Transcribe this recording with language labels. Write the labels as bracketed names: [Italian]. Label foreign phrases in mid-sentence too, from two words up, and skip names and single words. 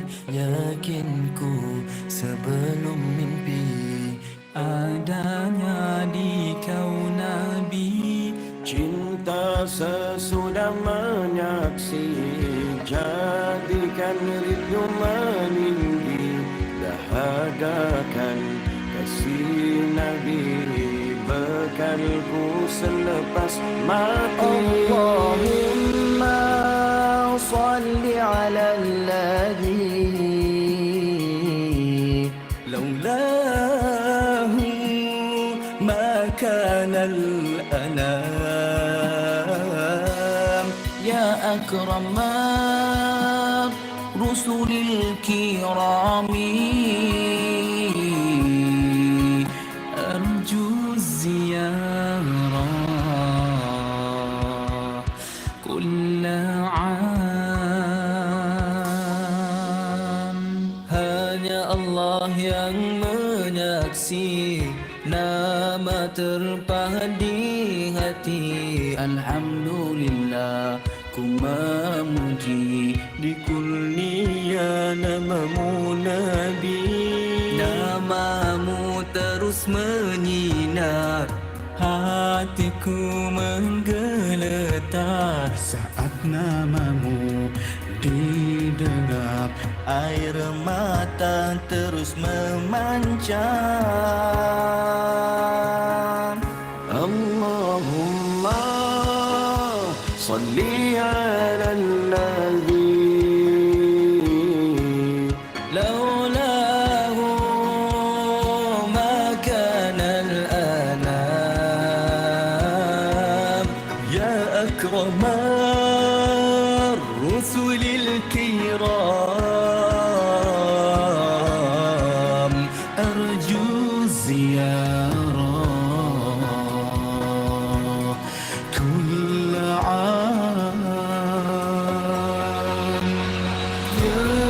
[Malay] Yakinku sebelum mimpi, adanya di kau Nabi. Cinta sesudah menyaksi, jadikan rindu meninggi. Dahagakan kasih Nabi, bekalku selepas mati. [Arabic] اللهم صل على الذي لولاه ما كان الأنام يا أكرم رسل الكرام أرجو الزيارة كل عام. [Malay] Hanya Allah yang menyaksi nama terpahat di hati. Alhamdulillah ku memuji di kurnia namamu Nabi. Namamu terus menyinar, hatiku menggeletar saat namamu didengar. Air mata terus memancar. [Arabic] اللهم صل على نبي لولاه ما كان الأنام يا أكرم الرسل الكرام أرجو زيارة كل عام يا